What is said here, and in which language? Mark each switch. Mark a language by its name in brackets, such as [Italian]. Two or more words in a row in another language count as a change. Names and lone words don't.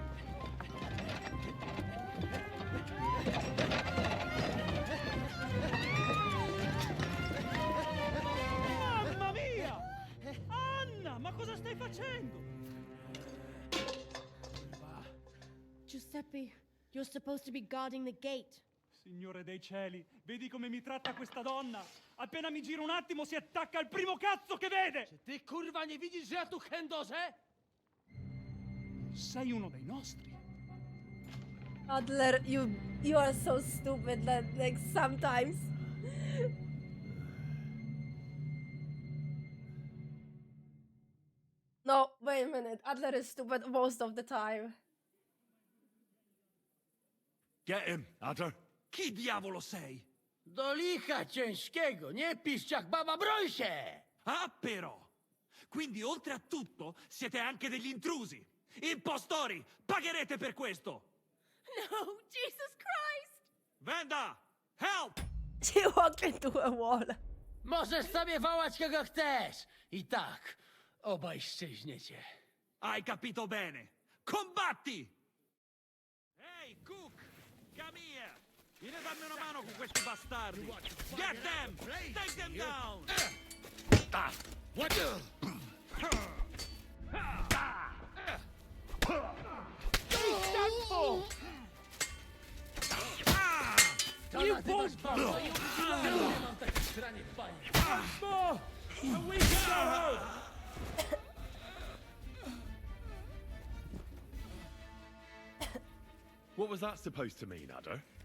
[Italian] Mamma mia! Anna, ma cosa stai facendo? Giuseppe, [English] you're supposed to be guarding the gate. [Italian] Signore dei cieli, vedi come mi tratta questa donna? Appena mi giro un attimo si attacca al primo cazzo che vede! [Polish] Czy ty kurwa nie widzisz, że ja tu chędożę? [Italian] Sei uno dei nostri. [English] Adler, you are so stupid that like sometimes. No, wait a minute. Adler is stupid most of the time. Get him, Adder. [Italian] Chi diavolo sei? [Polish] Do licha ciężkiego, nie piszcz jak baba, broń się! [Italian] Ah, però! Quindi, oltre a tutto, siete anche degli intrusi! Impostori! Pagherete per questo! No, [English] Jesus Christ! Venda! Help! She walked into a wall. [Polish] Możesz sobie wołać kogo chcesz! I tak, obaj szczęśniecie. [Italian] Hai capito bene! Combatti! Ehi, Cook! [English] Come here! [Italian] Vieni a darmi una mano con questi bastardi! [English] Get them! Take them down! What? You both What was that supposed to mean, Adder?